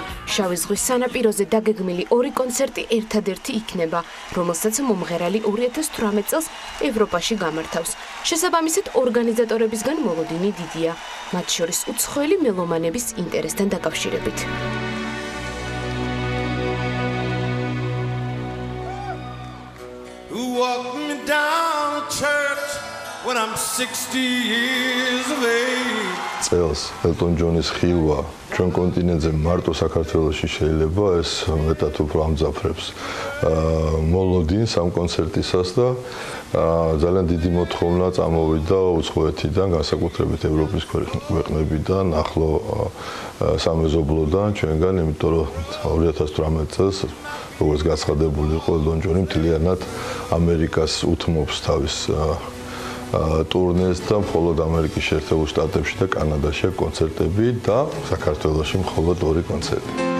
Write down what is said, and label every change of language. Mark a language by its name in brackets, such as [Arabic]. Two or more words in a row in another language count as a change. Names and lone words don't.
[Georgian] შავი ზღვის სანაპიროზე დაგეგმილი 2 კონცერტი ერთადერთი იქნება, რომელსაც მომღერალი 2018 წელს ევროპაში გამართავს. შესაბამისად, ორგანიზატორებისგან მოლოდინი დიდია, მათ შორის უცხოელი მელომანების ინტერესთან დაკავშირებით. [English] Walk me down to church when I'm 60 years of age. [Georgian] წელს ელტონ ჯონის ხილვა ჩვენ კონტინენტზე მარტო საქართველოში შეიძლება ეს მეტად უფრო ამძაფრებს მოლოდინს ამ კონცერტისას და ძალიან დიდი მოთხოვნა წამოვიდა უცხოეთიდან, განსაკუთრებით ევროპის ქვეყნებიდან, ახლო სამეზობლოდან ჩვენგან, იმიტომ რომ 2018 წელს როგორც გაცხადებული იყო, ელტონ ჯონი მთლიანად ამერიკას უთმობს თავის ტურნეს და მხოლოდ ამერიკის შეერთებულ შტატებში და კანადაში კონცერტები და საქართველოში მხოლოდ 2 კონცერტი.